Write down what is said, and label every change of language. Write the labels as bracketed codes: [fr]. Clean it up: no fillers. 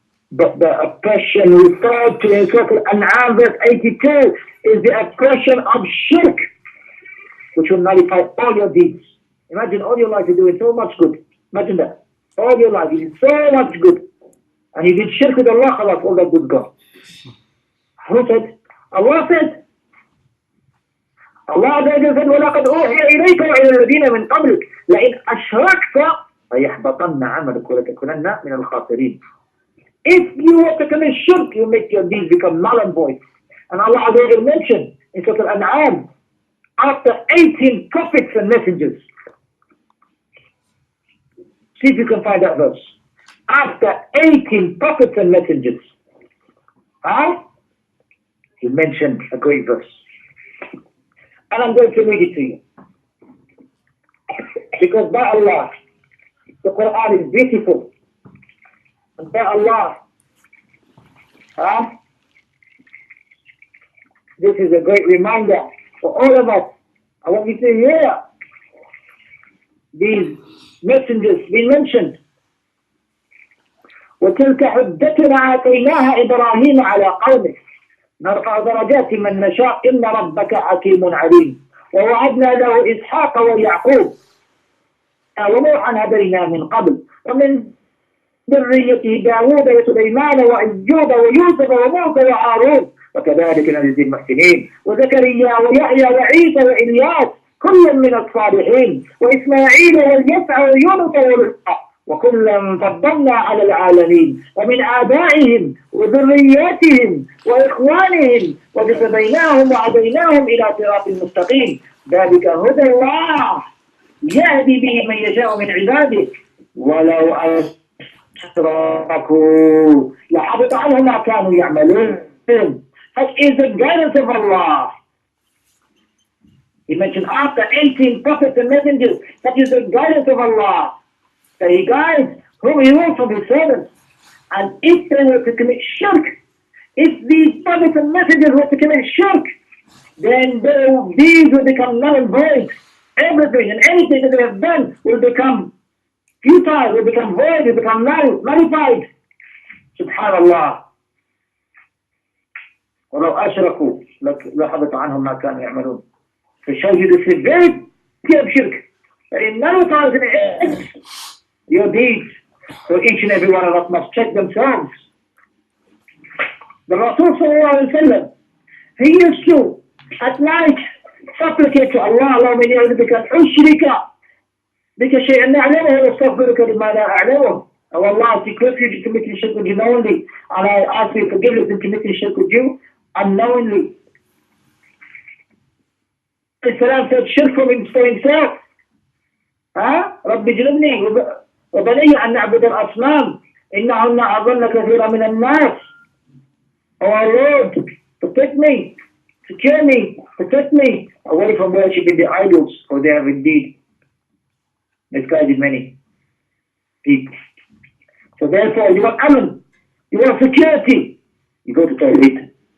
[en] But the oppression referred to in Surah Al-An'am verse 82 is the oppression of shirk, which will nullify all your deeds. Imagine all your life you're doing so much good. Imagine that. All your life you did so much good. And you did shirk with Allah, khalas, all that good gone. Who said? Allah said. Allah said, [ar] وَلَقَدْ أُوحِيَ إِلَيْكَ وَإِلَى الَّذِينَ مِنْ قَبْلِكَ لَإِنْ أَشْرَكْتَ فَيَحْبَطَنَّ عَمَلُكَ وَلَتَكُونَنَّ مِنَ الْخَاسِرِينَ. [en] If you were to commit shirk, you make your deeds become null and void. And Allah already mentioned in Surah Al-An'am, after 18 prophets and messengers. See if you can find that verse. After 18 prophets and messengers. He mentioned a great verse. And I'm going to read it to you. Because by Allah, the Quran is beautiful. And by Allah, this is a great reminder for all of us. I want you to hear these messengers being mentioned. [ar] وتلك حجتنا آتيناها إبراهيم على قومه نرفع درجات من نشاء إن ربك حكيم عليم ووهبنا له إسحاق ويعقوب ونوحا هدينا من قبل ومن ذريته داوود وسليمان وأيوب ويوسف وموسى وهارون وكذلك نجزي المحسنين وزكريا ويحيى وعيسى وإلياس كل من الصالحين وإسماعيل واليسع ويونس ولوطا وكلا فضلنا على العالمين ومن آبائهم وذرياتهم وإخوانهم واجتبيناهم وهديناهم إلى صراط مستقيم ذلك هدى الله يهدي به من يشاء من عباده ولو أشركوا لحبط عنهم ما كانوا يعملون. [en] Such is the guidance of Allah. He mentioned after 18 prophets and messengers, such is the guidance of Allah. That He guides whom He wants from His servants. And if they were to commit shirk, if these prophets and messengers were to commit shirk, then these will become null and void. Everything and anything that they have done will become futile, will become void, will become nullified. Subhanallah. [ar] ولو أشركوا لحبط عنهم ما كانوا يعملون. [en] To show you the severity of shirk, that it nullifies and ends your deeds. So each and every one of us must check themselves. The Rasul sallallahu alayhi wa sallam, he used to at night supplicate to Allah, [ar] اللهم إني أعوذ بك أن أشرك بك شيئا نعلمه واستغفرك لما لا أعلمه. [en] Oh Allah, I seek refuge in committing shirk with you knowingly, and I ask for forgiveness in committing shirk with you unknowingly. Salam said shirk for himself. [ar] رب اجنبني وبني أن نعبد الأصنام إنهن أضل كثيرا من الناس. [en] Oh our Lord, protect me, secure me, protect me away from worshipping the idols, for they have indeed misguided many people. So therefore, you want aman, you want security, you go to Tawheed.